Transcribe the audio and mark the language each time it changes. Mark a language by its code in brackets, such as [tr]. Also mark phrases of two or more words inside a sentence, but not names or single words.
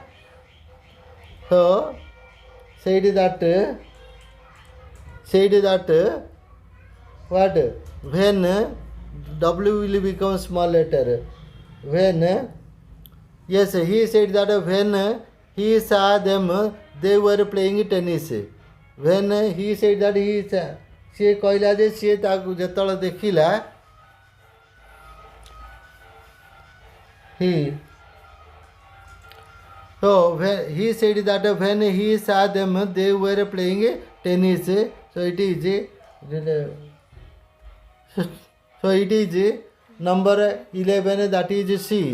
[en] So said that what, when W will become small letter, when, yes, he said that when he saw them, they were playing tennis. When he said that [or] ସେ କହିଲା ଯେ ସିଏ ତାକୁ ଯେତେବେଳେ ଦେଖିଲା, [en] so when he said that when he saw them, they were playing tennis. So it is number 11, that is C.